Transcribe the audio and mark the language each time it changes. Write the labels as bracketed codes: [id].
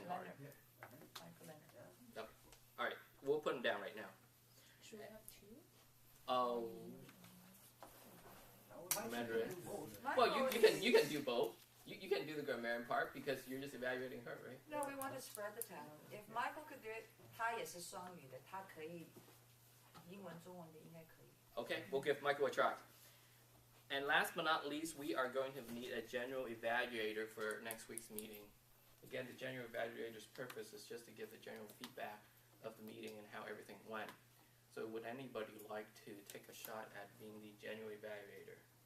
[en] Leonard. Michael Leonard. Yep. All right, we'll put him down right now. Should we have two? Oh. Mandarin. Michael Well, you can do both. You can do the grammarian part because you're just evaluating her, right? No, we want to spread the talent. If Michael could do it, [zh] 他也是双语的，他可以英文、中文的应该可以。 [en] Okay, we'll give Michael a try. And last but not least, we are going to need a general evaluator for next week's meeting. Again, the general evaluator's purpose is just to give the general feedback of the meeting and how everything went. So would anybody like to take a shot at being the general evaluator?